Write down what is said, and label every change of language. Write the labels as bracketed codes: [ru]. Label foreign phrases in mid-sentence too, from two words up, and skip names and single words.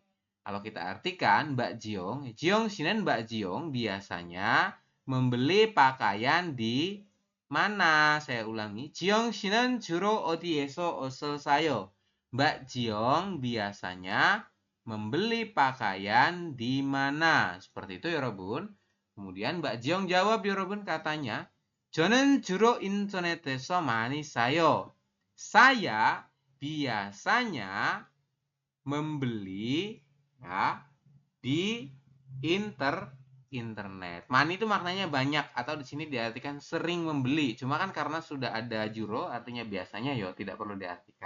[id] Kalau kita artikan Mbak Jiong, Jiong Shinen Mbak Jiong biasanya membeli pakaian di mana? Saya ulangi, [ko] 지영 씨는 주로 어디에서 옷을 사요. [id] Mbak Jiong biasanya membeli pakaian di mana? Seperti itu ya Robun. Kemudian Mbak Jiong jawab ya Robun katanya, [ko] 저는 주로 인터넷에서 많이 사요. [id] Saya biasanya membeli ya di internet. Mani itu maknanya banyak atau di sini diartikan sering membeli. Cuma kan karena sudah ada juro artinya biasanya yo tidak perlu diartikan.